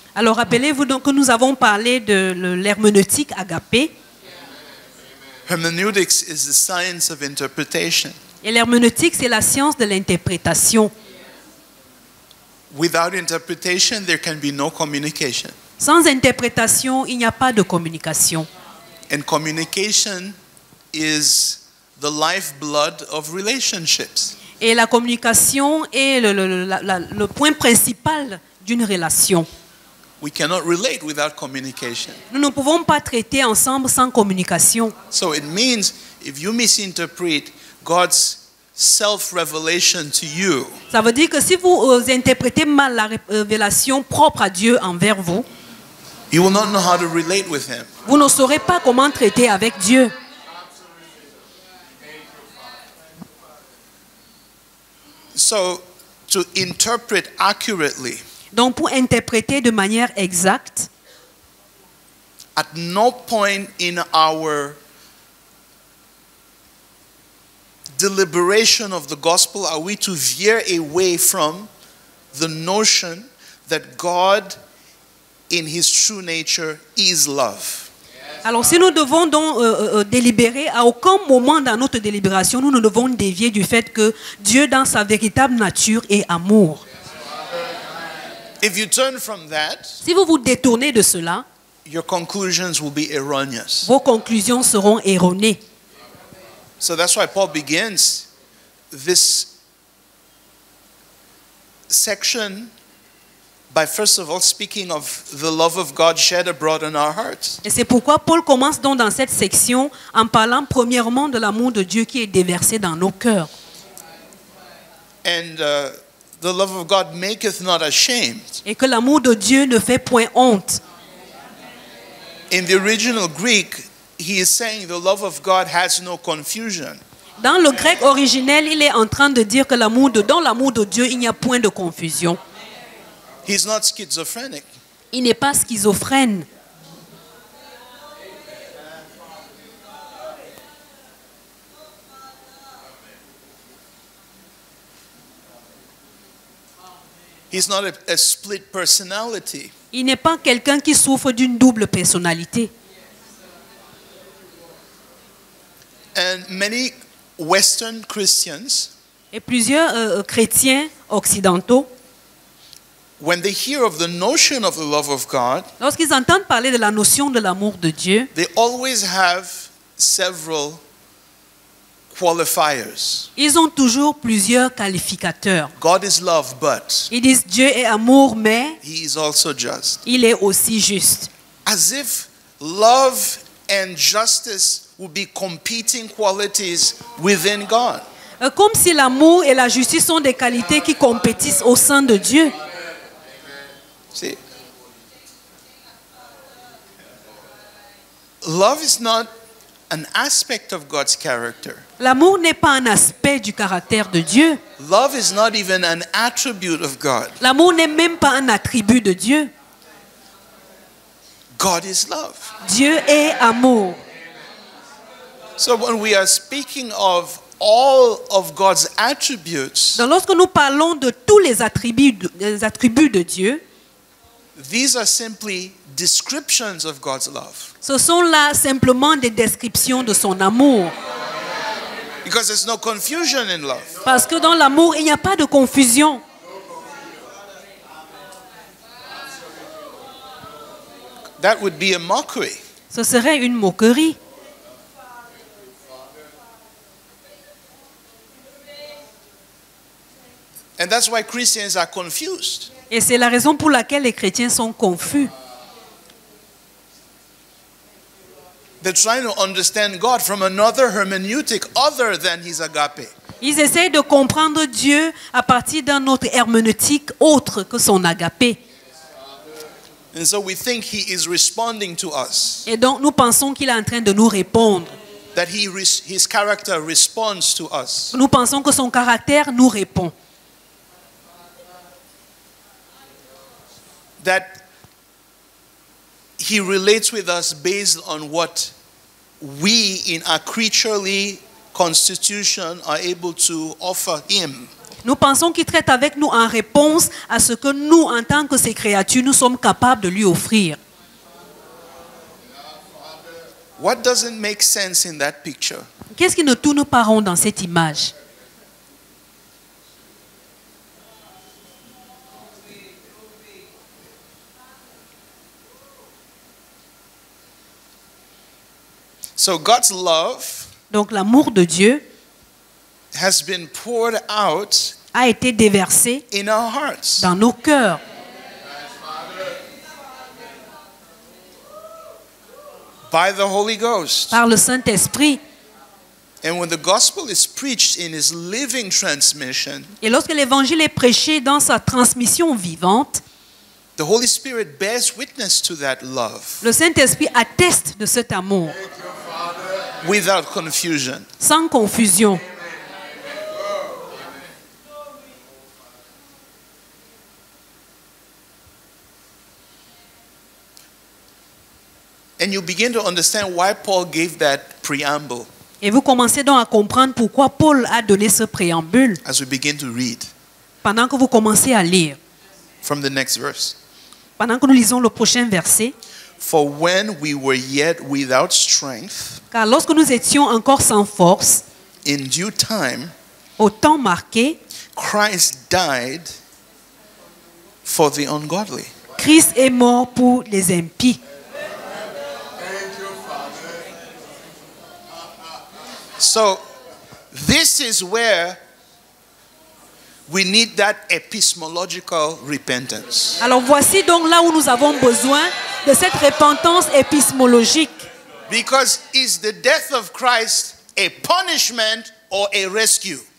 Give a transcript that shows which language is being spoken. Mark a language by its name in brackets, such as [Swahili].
[French] Alors rappelez-vous donc que nous avons parlé de l'herméneutique agapée. [English] Hermeneutics is the science of interpretation. [French] Et l'herméneutique, c'est la science de l'interprétation. [English] Without interpretation, there can be no communication. [French] Sans interprétation, il n'y a pas de communication. [English] And communication is the lifeblood of relationships. [French] Et la communication est le point principal d'une relation. [English] We cannot relate without communication. [French] Nous ne pouvons pas traiter ensemble sans communication. [English] So it means if you misinterpret God's self-revelation to you, [French] Ça veut dire que si vous interprétez mal la révélation propre à Dieu envers vous, [English] you will not know how to relate with Him. [French] vous ne saurez pas comment traiter avec Dieu. [English] So to interpret accurately, [French] Donc pour interpréter de manière exacte, [English] at no point in our deliberation of the gospel are we to veer away from the notion that God in his true nature is love. [French] alors si nous devons donc délibérer, à aucun moment dans notre délibération, nous ne devons dévier du fait que Dieu dans sa véritable nature est amour. [English] If you turn from that, [French] Si vous vous détournez de cela, [English] your conclusions will be erroneous. [French] vos conclusions seront erronées. [English] So that's why Paul begins this section by first of all speaking of the love of God shed abroad in our hearts. [French] Et c'est pourquoi Paul commence donc dans cette section en parlant premièrement de l'amour de Dieu qui est déversé dans nos cœurs. [English] And the love of God maketh not ashamed. [French] Et que l'amour de Dieu ne fait point honte. [English] In the original Greek, he is saying the love of God has no confusion. [French] Dans le grec originel, il est en train de dire que dans l'amour de Dieu, il n'y a point de confusion. [English] He's not schizophrenic. [French] Il n'est pas schizophrène. [English] He's not a split personality. [French] Il n'est pas quelqu'un qui souffre d'une double personnalité. [English] And many Western Christians, [French] Et plusieurs chrétiens occidentaux, [English] when they hear of the notion of the love of God, [French] lorsqu'ils entendent parler de la notion de l'amour de Dieu, [English] they always have several qualifiers. [French] ils ont toujours plusieurs qualificateurs. [English] God is love, but [French] Ils disent Dieu est amour, mais [English] he is also just. [French] il est aussi juste. [English] As if love and justice would be competing qualities within God. [French] Comme si l'amour et la justice sont des qualités qui compétissent au sein de Dieu. [English] See? Love is not an aspect of God's character. [French] L'amour n'est pas un aspect du caractère de Dieu. [English] Love is not even an attribute of God. [French] L'amour n'est même pas un attribut de Dieu. [English] God is love. [French] Dieu est amour. [English] So when we are speaking of all of God's attributes, [French] Donc lorsque nous parlons de tous les attributs de Dieu, [English] these are simply descriptions of God's love. [French] ce sont là simplement des descriptions de son amour. [English] Because there's no confusion in love. [French] Parce que dans l'amour, il n'y a pas de confusion. [English] That would be a mockery. [French] Ce serait une moquerie. [English] And that's why Christians are confused. [French] Et c'est la raison pour laquelle les chrétiens sont confus. [English] They're trying to understand God from another hermeneutic other than his agape. [French] Ils essayent de comprendre Dieu à partir d'un autre herméneutique autre que son agapé. [English] And so we think he is responding to us. [French] Et donc nous pensons qu'il est en train de nous répondre. [English] That his character responds to us. [French] Nous pensons que son caractère nous répond. [English] That he relates with us based on what we in our creaturely constitution are able to offer him. [French] Nous pensons qu'il traite avec nous en réponse à ce que nous, en tant que ses créatures, nous sommes capables de lui offrir. [English] What doesn't make sense in that picture? [French] Qu'est-ce qui ne tourne pas rond dans cette image? [English] So God's love [French] Donc l'amour de Dieu [English] has been poured out [French] a été déversé [English] in our hearts. [French] dans nos cœurs. [English] By the Holy Ghost. [French] Par le Saint-Esprit. [English] And when the gospel is preached in his living transmission, [French] Et lorsque l'évangile est prêché dans sa transmission vivante, [English] the Holy Spirit bears witness to that love [French] le Saint-Esprit atteste de cet amour, [English] without confusion. [French] sans confusion. [English] And you begin to understand why Paul gave that preamble [French] Et vous commencez donc à comprendre pourquoi Paul a donné ce préambule [English] as we begin to read [French] pendant que vous commencez à lire. [English] from the next verse. [French] Pendant que nous lisons le prochain verset. [English] For when we were yet without strength, [French] Car lorsque nous étions encore sans force, [English] in due time, [French] au temps marqué, [English] Christ died for the ungodly. [French] Christ est mort pour les impies. [English] So, this is where we need that epistemological repentance. [French] Alors voici donc là où nous avons besoin de cette repentance épistémologique. [English] Because is the death of Christ a punishment or a rescue?